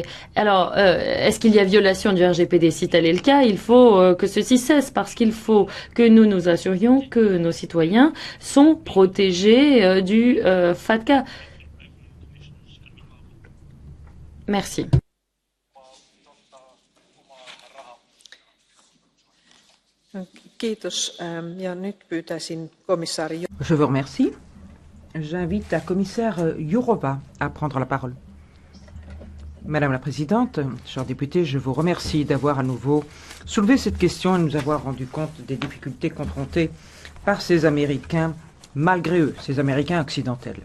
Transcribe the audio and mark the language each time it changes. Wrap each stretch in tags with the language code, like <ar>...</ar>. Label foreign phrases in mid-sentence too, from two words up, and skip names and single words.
<fr>Alors, est-ce qu'il y a violation du RGPD? Si tel est le cas, il faut que ceci cesse parce qu'il faut que nous nous assurions que nos citoyens sont protégés du FATCA. Merci.</fr> <fi>Kiitos. Ja nyt pyytäisin komissaari.</fi> <fr>Je vous remercie. J'invite la commissaire Jourova à prendre la parole. Madame la Présidente, chers députés, je vous remercie d'avoir à nouveau soulevé cette question et de nous avoir rendu compte des difficultés confrontées par ces Américains, malgré eux, ces Américains occidentels.</fr>